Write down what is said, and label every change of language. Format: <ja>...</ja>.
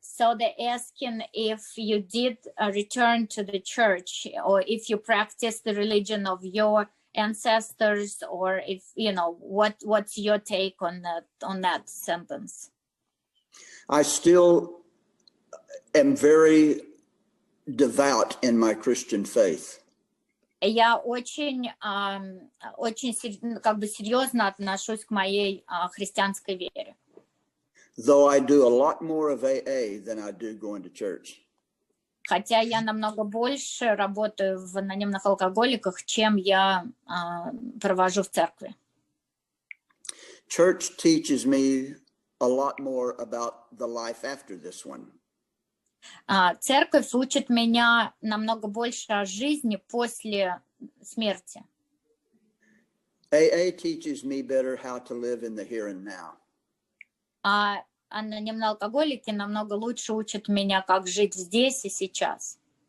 <en>So they're asking if you did return to the church, or if you practice the religion of your ancestors, or if what's your take on that sentence? I still am very devout in my Christian faith.</en> <ru>Я очень серьезно отношусь к моей христианской вере.</ru> <en>Though I do a lot more of AA than I do going to church.</en> <ru>Хотя я намного больше работаю в анонимных алкоголиках, чем я провожу в церкви.</ru> <en>Church teaches me a lot more about the life after this one.</en> <ru>Церковь учит меня намного больше о жизни после смерти.</ru> <en>AA teaches me better how to live in the here and now.</en> <ru>Анонимные алкоголики намного лучше учат меня, как жить здесь и сейчас.</ru>